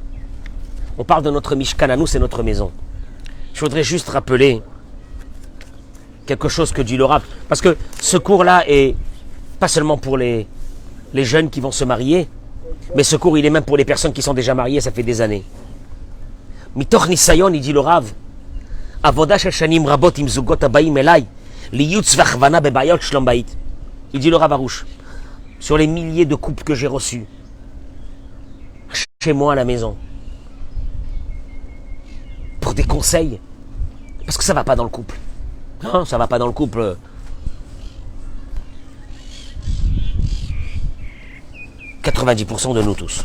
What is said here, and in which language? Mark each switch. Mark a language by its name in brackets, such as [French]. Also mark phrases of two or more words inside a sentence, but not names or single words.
[French] On parle de notre Mishkan, à nous, c'est notre maison. Je voudrais juste rappeler quelque chose que dit le Rav, parce que ce cours-là est pas seulement pour les jeunes qui vont se marier, mais ce cours, il est même pour les personnes qui sont déjà mariées, ça fait des années. [Hebrew] מתוך ניסיון, [French] il dit le Rav, [Hebrew] עבודה של שנים רבות עם זוגות הבאים אליי לייעוץ והכוונה בבעיות שלום בית. [French] Il dit le Rav Arouche, sur les milliers de couples que j'ai reçus, chez moi à la maison, conseils, parce que ça va pas dans le couple. Non, ça va pas dans le couple. « 90% de nous tous.